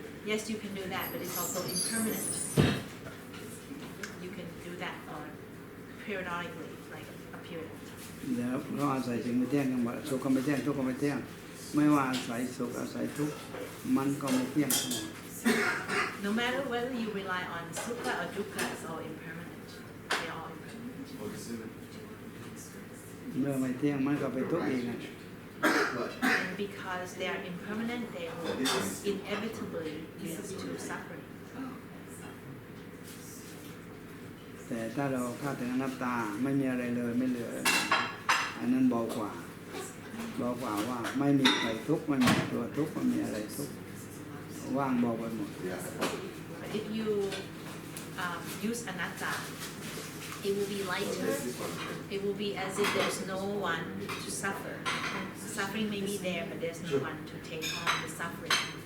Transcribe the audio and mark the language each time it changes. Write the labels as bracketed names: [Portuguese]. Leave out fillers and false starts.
[English] Yes you can do that but it's also impermanent you can do that for periodically like a period [Thai] แล้วก็อาศัยสิ่งไม่เที่ยงกันหมดสุขก็ไม่เที่ยงทุกข์ก็ไม่เที่ยงไม่ว่าอาศัยสุขอาศัยทุกข์มันก็ไม่เที่ยงทั้งหมด [English] No matter whether you rely on sukha or dukkha it's all impermanent they're all impermanent [Thai] เมื่อไม่เที่ยงมันก็ไปทุกข์อีก [English] and because they are impermanent they will inevitably lead to suffering [Thai] แต่ถ้าเราเข้าถึงอนัตตาไม่มีอะไรเลยไม่เหลืออันนั้นเบากว่าว่าไม่มีใครทุกข์ไม่มีตัวทุกข์ไม่มีอะไรทุกข์ว่างเบาไปหมด [English] But if you use anatta it will be lighter it will be as if there's no one to suffer suffering may be there but there's no one to take on the suffering